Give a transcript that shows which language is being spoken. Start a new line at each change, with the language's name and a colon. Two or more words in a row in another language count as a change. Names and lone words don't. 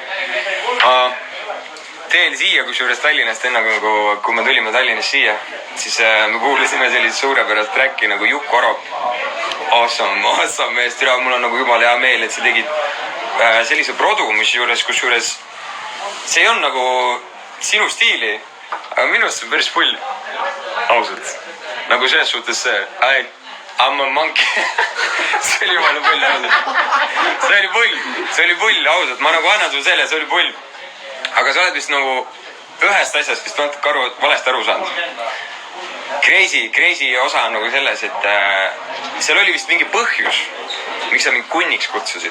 Estonian: Teel siia, kusjuures Tallinnast enne, kui me tulime Tallinnast siia, siis me kuulasime sellist suurepärast tracki nagu Jukk Orop. Awesome meest, mul on nagu jumala hea meel, et sa tegid sellise produ, kusjuures see on nagu sinu stiili, aga minu arust see on päris pull, ausalt. Nagu selles suhtes see,
English: I'm a monkey.
Estonian: See oli jumala pull, ausalt. See oli pull, ausalt. Ma nagu annan sulle selle, see oli pull. Aga sa oled vist nagu ühest asjast vist natuke valesti aru saanud. Crazy osa on nagu selles, et seal oli vist mingi põhjus, miks sa mind kunniks kutsusid.